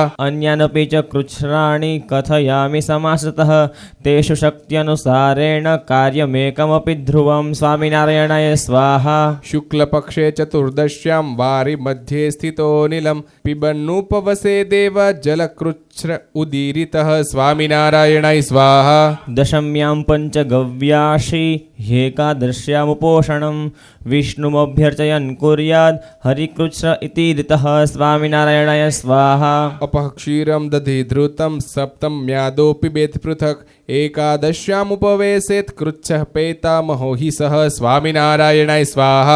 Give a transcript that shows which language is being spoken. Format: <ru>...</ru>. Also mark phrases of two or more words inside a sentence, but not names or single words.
<sa>અન્યાનપી ચ કૃચ્છરાણિ કથયામિ સમાસતઃ તેષુ શક્ત્યનુસારેણ કાર્યમેકમપી ધ્રુવમ સ્વામિનારાયણાય સ્વાહા શુક્લપક્ષે ચતુર્દશ્યામ વારી મધ્યે સ્થિતો નીલમ પિબન્નુપવસે દેવ જલકૃચ્છ્ર ઉદીરિતઃ સ્વામિનારાયણાય સ્વાહા દશમ્યામ પંચગવ્યાશી ह्येकादश्यामुपोषणं विष्णुमभ्यर्चयन् कुर्याद् हरिकृच्छ इति ऋतः स्वामिनारायणाय स्वाहा अपः क्षीरं दधिधृतं सप्तम्यादो पिबेत् पृथक् एकादश्यामुपवेशेत् कृच्छः पेतामहो हि सः स्वामिनारायणाय स्वाहा</sa>